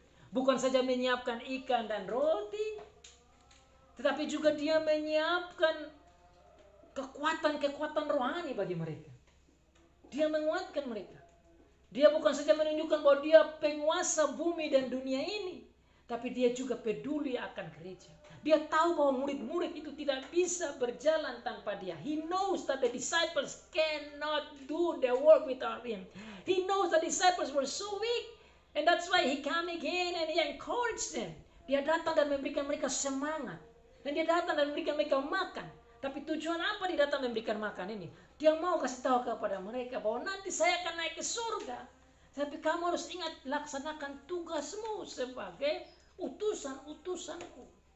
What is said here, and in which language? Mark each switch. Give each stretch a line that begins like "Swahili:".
Indonesian: Bukan saja menyiapkan ikan dan roti, tetapi juga dia menyiapkan kekuatan-kekuatan rohani bagi mereka. Dia menguatkan mereka. Dia bukan saja menunjukkan bahwa dia penguasa bumi dan dunia ini, tapi dia juga peduli akan gereja. Dia tahu bahwa murid-murid itu tidak bisa berjalan tanpa dia.
English: He knows that the disciples cannot do the work without him. He knows the disciples were so weak. And that's why he came again and he encouraged them.
Indonesian: Dia datang dan memberikan mereka semangat. Dan dia datang dan memberikan mereka makan. Tapi tujuan apa dia datang memberikan makan ini? Dia mau kasih tahu kepada mereka bahwa nanti saya akan naik ke surga. Tapi kamu harus ingat, laksanakan tugasmu sebagai utusan-utusanku.